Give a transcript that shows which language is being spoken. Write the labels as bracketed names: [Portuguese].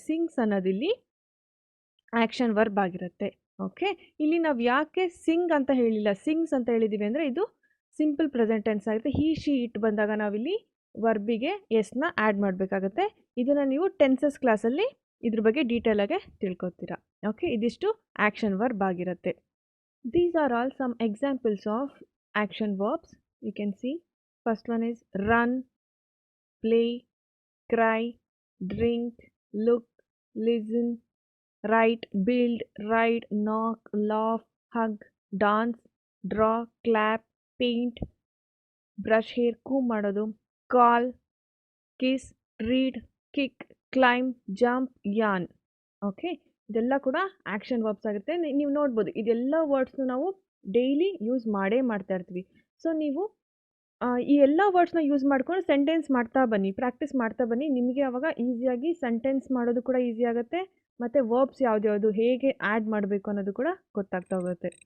[Kannada] Sings ಅನ್ನೋದಿಲ್ಲಿ action verb ಆಗಿರುತ್ತೆ. Okay, ಇಲ್ಲಿ ನಾವು ಯಾಕೆ ಸಿಂಗ್ ಅಂತ ಹೇಳಿಲ್ಲ, ಸಿಂಗ್ಸ್ ಅಂತ ಹೇಳಿದ್ದೀವಿ ಅಂದರೆ ಇದು ಸಿಂಪಲ್ ಪ್ರೆಸೆಂಟ್ ಟೆನ್ಸ್ ಆಗುತ್ತೆ. ಹೀ ಶಿ ಇಟ್ ಬಂದಾಗ ನಾವಿಲ್ಲಿ ವರ್ಬಿಗೆ ಎಸ್ನ ಆ್ಯಡ್ ಮಾಡಬೇಕಾಗತ್ತೆ. ಇದನ್ನು ನೀವು ಟೆನ್ಸಸ್ ಕ್ಲಾಸಲ್ಲಿ ಇದ್ರ ಬಗ್ಗೆ ಡೀಟೇಲಾಗೆ ತಿಳ್ಕೊತೀರಾ. ಓಕೆ, ಇದಿಷ್ಟು ಆ್ಯಕ್ಷನ್ ವರ್ಬ್ ಆಗಿರುತ್ತೆ. [English] These are all some examples of action verbs. You can see first one is run, play, cry, drink, look, listen, write, build, ride, knock, laugh, hug, dance, draw, clap, paint, brush hair, comb ಮಾಡೋದು, call, kiss, read, kick, climb, jump, yarn. [Kannada] Okay, ಇದೆಲ್ಲ ಕೂಡ action verbs ಆಗುತ್ತೆ. ನೀವು ನೋಡ್ಬೋದು ಇದೆಲ್ಲ ವರ್ಡ್ಸ್ನು ನಾವು daily use ಮಾಡೇ ಮಾಡ್ತಾ ಇರ್ತೀವಿ. ಸೊ ನೀವು ಈ ಎಲ್ಲ ವರ್ಡ್ಸ್ನ ಯೂಸ್ ಮಾಡ್ಕೊಂಡು ಸೆಂಟೆನ್ಸ್ ಮಾಡ್ತಾ ಬನ್ನಿ, ಪ್ರಾಕ್ಟೀಸ್ ಮಾಡ್ತಾ ಬನ್ನಿ. ನಿಮಗೆ ಆವಾಗ ಈಸಿಯಾಗಿ ಸೆಂಟೆನ್ಸ್ ಮಾಡೋದು ಕೂಡ ಈಸಿ ಆಗುತ್ತೆ, ಮತ್ತು ವರ್ಬ್ಸ್ ಯಾವ್ದ್ಯಾವುದು ಹೇಗೆ ಆ್ಯಡ್ ಮಾಡಬೇಕು ಅನ್ನೋದು ಕೂಡ ಗೊತ್ತಾಗ್ತಾ ಹೋಗುತ್ತೆ.